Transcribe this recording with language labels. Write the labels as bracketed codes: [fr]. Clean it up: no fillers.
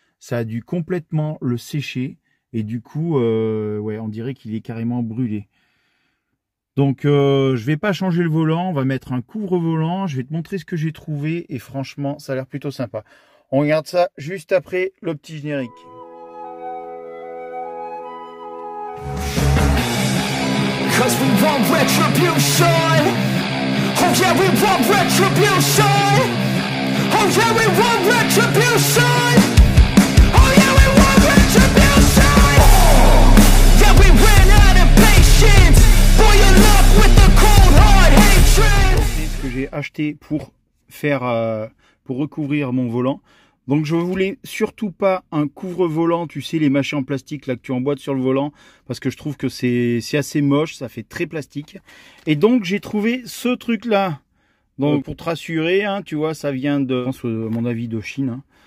[fr] Ça a dû complètement le sécher et du coup, ouais, on dirait qu'il est carrément brûlé. Donc, je vais pas changer le volant, on va mettre un couvre-volant. Je vais te montrer ce que j'ai trouvé et franchement, ça a l'air plutôt sympa. On regarde ça juste après le petit générique. [en] Cause we want retribution. Oh yeah, we want retribution. Oh yeah, we want retribution. Oh yeah, we want retribution. Oh. Yeah, we ran out of patience. Boy, you're left with the cold hard hatred. [fr] C'est ce que j'ai acheté pour faire, pour recouvrir mon volant. Donc je voulais surtout pas un couvre-volant, tu sais, les machins en plastique là que tu emboîtes sur le volant, parce que je trouve que c'est assez moche, ça fait très plastique. Et donc j'ai trouvé ce truc là. Donc pour te rassurer, hein, tu vois, ça vient de, je pense, à mon avis, de Chine. Hein.